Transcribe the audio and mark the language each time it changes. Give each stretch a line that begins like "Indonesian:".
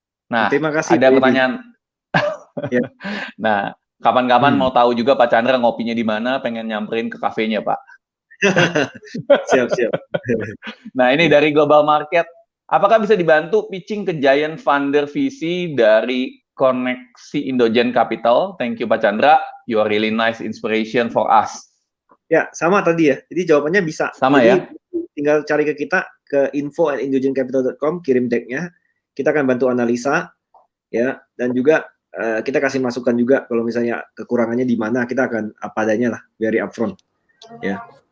Indonesian: Nah, terima kasih, ada pertanyaan. Ya. Nah, kapan-kapan mau tahu juga Pak Chandra ngopinya di mana, pengen nyamperin ke kafenya, Pak. Siap. Nah, ini dari Global Market. Apakah bisa dibantu pitching ke giant funder VC dari Koneksi Indogen Capital?
English: Thank you Pak Chandra. You are really nice inspiration for us.
Indonesian: Ya, sama tadi ya. Jadi jawabannya bisa. Sama jadi, ya. Tinggal cari ke kita ke info@indogencapital.com, kirim decknya. Kita akan bantu analisa ya dan juga kita kasih masukan juga kalau misalnya kekurangannya di mana, kita akan apa adanya lah,
English: very upfront.
Indonesian: Ya.